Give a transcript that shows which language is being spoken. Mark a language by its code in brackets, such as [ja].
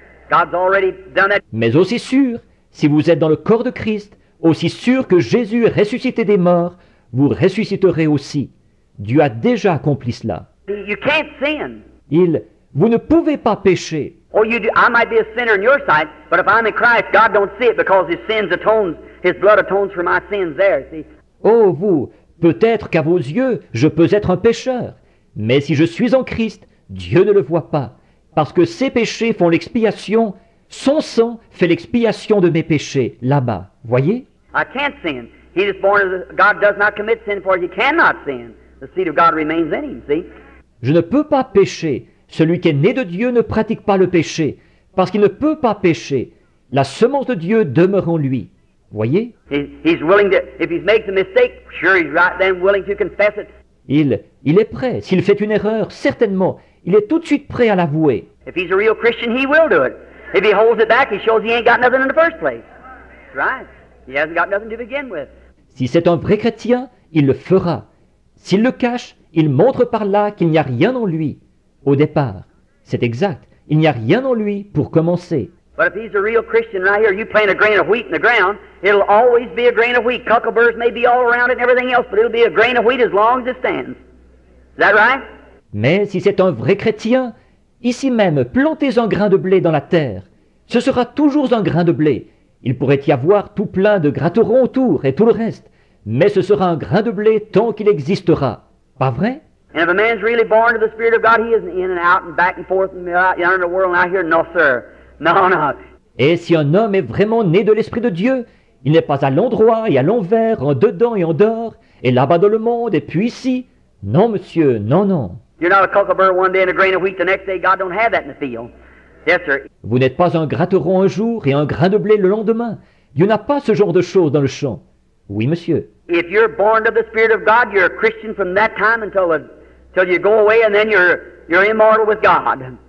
[en] God's already done that. [fr] Mais aussi sûr, si vous êtes dans le corps de Christ, aussi sûr que Jésus est ressuscité des morts, vous ressusciterez aussi. Dieu a déjà accompli cela. [en] You can't sin. [fr] Vous ne pouvez pas pécher. [en] Oh, you do. I might be a sinner in your sight, but if I'm in Christ, God don't see it because His blood atones for my sins there, see? [fr] Oh, vous, peut-être qu'à vos yeux, je peux être un pécheur. Mais si je suis en Christ, Dieu ne le voit pas. Parce que ses péchés font l'expiation, son sang fait l'expiation de mes péchés, là-bas. Voyez? [en] I can't sin. He is born of God does not commit sin, for he cannot sin. The seed of God remains in him, see? [fr] Je ne peux pas pécher. Celui qui est né de Dieu ne pratique pas le péché, parce qu'il ne peut pas pécher. La semence de Dieu demeure en lui. Voyez? [en] He's willing to, if he makes a mistake, sure he's right then willing to confess it. [fr] Il est prêt. S'il fait une erreur, certainement, il est tout de suite prêt à l'avouer. [en] If he's a real Christian, he will do it. If he holds it back, he shows he ain't got nothing in the first place. That's right. He hasn't got nothing to begin with. [fr] Si c'est un vrai chrétien, il le fera. S'il le cache, il montre par là qu'il n'y a rien en lui. Au départ, c'est exact. Il n'y a rien en lui pour commencer. [en] But if he's a real Christian right here, you plant a grain of wheat in the ground, it'll always be a grain of wheat. Cuckleburs may be all around it and everything else, but it'll be a grain of wheat as long as it stands. Is that right? [fr] Mais si c'est un vrai chrétien, ici même, plantez un grain de blé dans la terre. Ce sera toujours un grain de blé. Il pourrait y avoir tout plein de gratterons autour et tout le reste. Mais ce sera un grain de blé tant qu'il existera. Pas vrai? [en] And if a man's really born of the Spirit of God, he isn't in and out and back and forth and out in the world and out here. No, sir. No, no. [fr] Et si un homme est vraiment né de l'Esprit de Dieu, il n'est pas à l'endroit et à l'envers, en dedans et en dehors, et là-bas dans le monde, et puis ici. Non, monsieur, non, non. [en] You're not a cucklebur one day and a grain of wheat the next day. God don't have that in the field. Yes, sir. [fr] Vous n'êtes pas un gratteron un jour et un grain de blé le lendemain. Dieu n'a pas ce genre de choses dans le champ. Oui, monsieur. [en] If you're born of the Spirit of God, you're a Christian from that time until you go away, and then you're immortal with God.